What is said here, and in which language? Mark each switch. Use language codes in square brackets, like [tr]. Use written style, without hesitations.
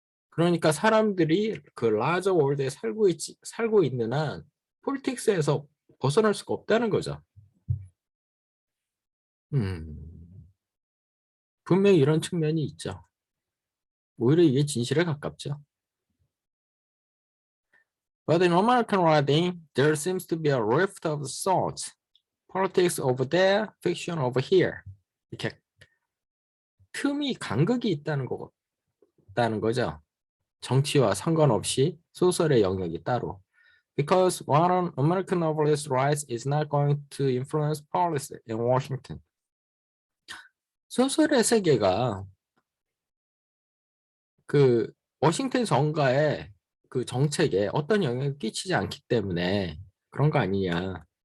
[ko] 그러니까 사람들이 그 라저 월드에 살고 있는 한 폴리틱스에서 벗어날 수가 없다는 거죠. 분명히 이런 측면이 있죠. 오히려 이게 진실에 가깝죠. [en] But in American writing, there seems to be a rift of sorts. Politics over there, fiction over here. [ko] 이렇게 틈이 간극이 있다는 거죠. 정치와 상관없이 소설의 영역이 따로. [en] Because what an American novelist writes is not going to influence policy in Washington. [ko] 소설의 세계가 그 워싱턴 정가의 그 정책에 어떤 영향을 끼치지 않기 때문에 그런 거 아니냐.